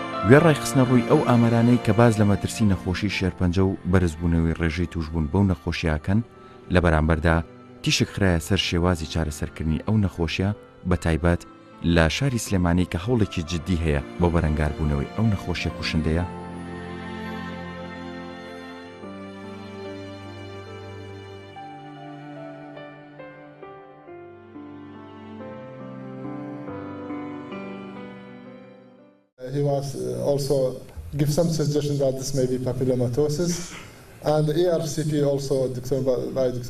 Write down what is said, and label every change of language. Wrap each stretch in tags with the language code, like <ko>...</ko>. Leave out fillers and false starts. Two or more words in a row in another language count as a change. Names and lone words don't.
<ckb>گوێڕای خستنە ڕووی ئەو ئامارانەی کە باز لە مەترسی نەخۆشی شێرپەنجە و بەرزبوونەوەی ڕێژەی توشبوون بەو نەخۆشیاکەن لە بەرامبەردا تیشک خرایە سەر شێوازی چارەسەرکردنی ئەو نەخۆشیە بە تایبەت لە شاری سلێمانی کە هەوڵێکی جددی هەیە بۆ بەرەنگاربوونەوەی ئەو نەخۆشیە کوشندەیە.</ckb> <en>He was also give some suggestion that this may be papillomatosis, and the ERCP also, Dr.</en>